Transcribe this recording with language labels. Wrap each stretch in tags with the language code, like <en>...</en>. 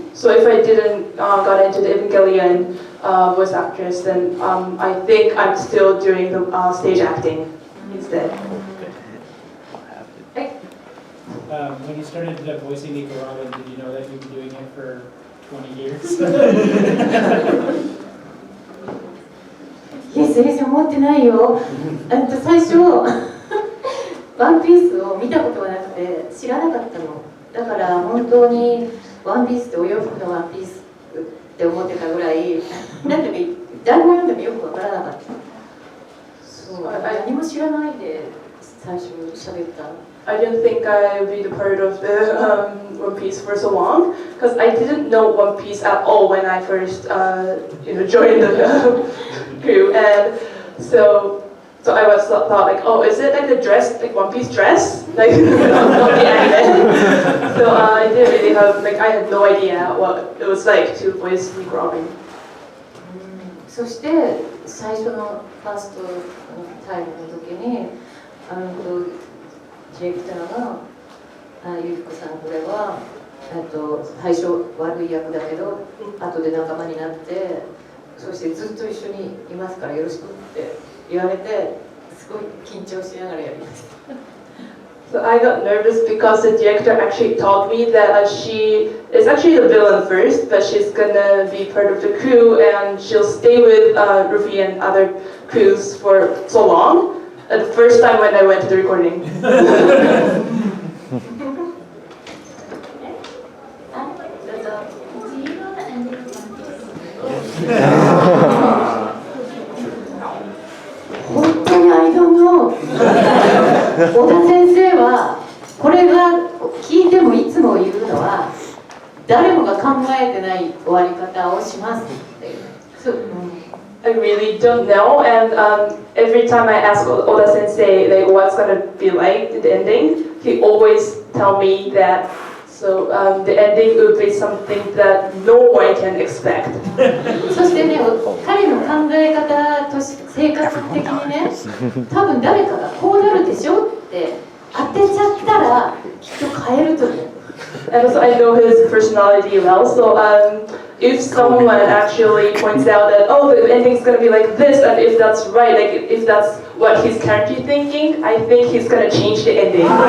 <en>So if I didn't got into the Evangelion voice actress, then I think I'm still doing the stage acting instead. When you started voicing Nico Robin, did you know that you'd be doing it for 20 years?</en> <ja>いや、全然思ってないよ。最初、ワンピースを見たことがなくて知らなかったの。だから本当にワンピースってお洋服のワンピースって思ってたぐらい、なんていうか台本読んでもよくわからなかった。そう、何も知らないで最初喋った。</ja> <en>I didn't think I would be the part of the One Piece for so long, because I didn't know One Piece at all when I first joined the crew, and so I was thought like, oh, is it like the dress, like One Piece dress, like not the anime? So I didn't really have, like, I had no idea what it was like to voice Nico Robin.</en> <ja>そして最初のファーストタイムの時にディレクターがゆりこさん、これは最初悪い役だけど後で仲間になってそしてずっと一緒にいますからよろしくって言われてすごい緊張しながらやりました。</ja> <en>So I got nervous because the director actually told me that she is actually the villain first, but she's gonna be part of the crew and she'll stay with Ruffy and other crews for so long. The first time when I went to the recording.</en> <ja>本当に</ja> <en>I don't know。</en> <ja>小田先生はこれが聞いてもいつも言うのは誰もが考えてない終わり方をしますっていう。</ja> <en>I really don't know, and every time I ask Oda Sensei like what's gonna be like the ending, he always tell me that so the ending would be something that no one can expect.</en> <ja>そしてね、彼の考え方と性格的にね、多分誰かがこうなるでしょって当てちゃったらきっと変えると思う。</ja> <en>And also I know his personality well, so if someone actually points out that, oh, the ending's gonna be like this, and if that's right, like if that's what he's currently thinking, I think he's gonna change the ending.</en>